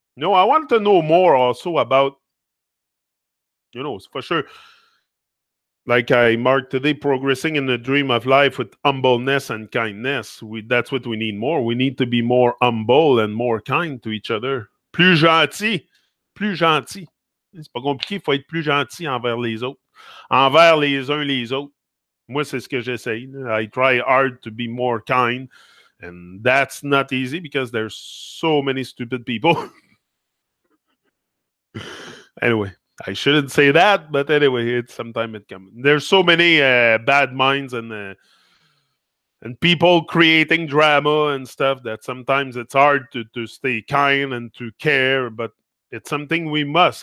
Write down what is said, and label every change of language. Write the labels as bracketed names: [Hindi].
[English] No, I want to know more also about, for sure. Like I marked today, progressing in the dream of life with humbleness and kindness. That's what we need more. We need to be more humble and more kind to each other. [French] Plus gentil. C'est pas compliqué, il faut être plus gentil envers les autres. Envers les uns les autres. Moi, c'est ce que j'essaye. [English] I try hard to be more kind. And that's not easy because there's so many stupid people. Anyway. I shouldn't say that, but anyway, sometimes it comes. There's so many bad minds and people creating drama and stuff that sometimes it's hard to stay kind and to care, but it's something we must.